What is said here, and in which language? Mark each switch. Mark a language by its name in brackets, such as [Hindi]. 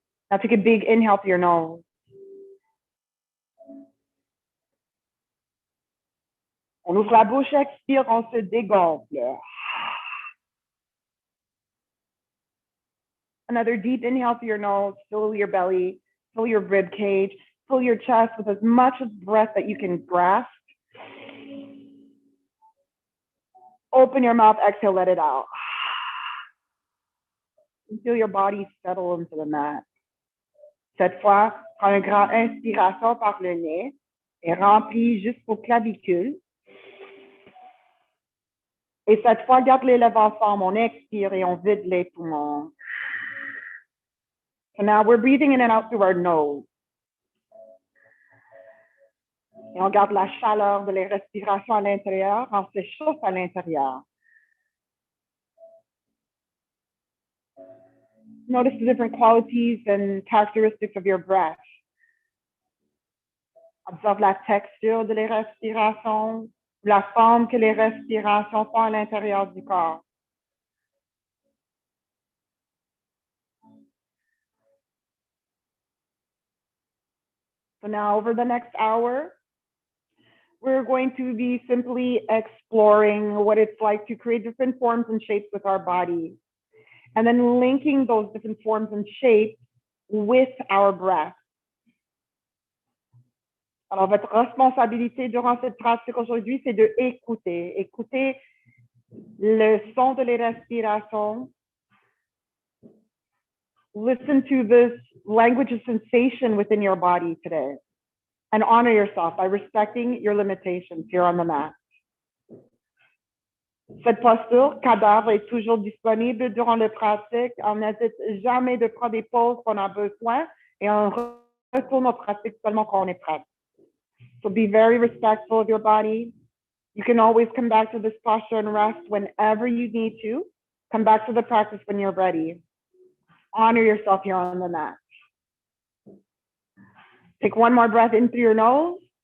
[English] Now take a big inhale through your nose. [French] On ouvre la bouche, expire, on se dégonfle. [English] Another deep inhale through your nose, fill your belly, fill your rib cage, fill your chest with as much breath that you can grasp. Open your mouth, exhale, let it out. And feel your body settle into the mat. [French] Cette fois, prends une grande inspiration par le nez et remplis jusqu'aux clavicules. Et cette fois, garde les lèvres en forme. On expire et on vide les poumons. [English] So now we're breathing in and out through our nose. [French] Et on garde la chaleur de la respiration à l'intérieur. On s'échauffe à l'intérieur. [English] Notice the different qualities and characteristics of your breath. [French] Observe la texture de les respirations, la forme que les respirations font à l'intérieur du corps. [English] So now over the next hour, we're going to be simply exploring what it's like to create different forms and shapes with our body, and then linking those different forms and shapes with our breath. [French] Alors, votre responsabilité durant cette pratique aujourd'hui, c'est de écouter. Écouter le son de les respirations. [English] Listen to this language of sensation within your body today. And honor yourself by respecting your limitations here on the mat. [French] Cette posture, cadavre, est toujours disponible durant la pratique. On n'hésite jamais de prendre des pauses qu'on a besoin et on retourne aux pratiques seulement quand on est prêt. [English] So be very respectful of your body. You can always come back to this posture and rest whenever you need to. Come back to the practice when you're ready. Honor yourself here on the mat. Take one more breath in through your nose.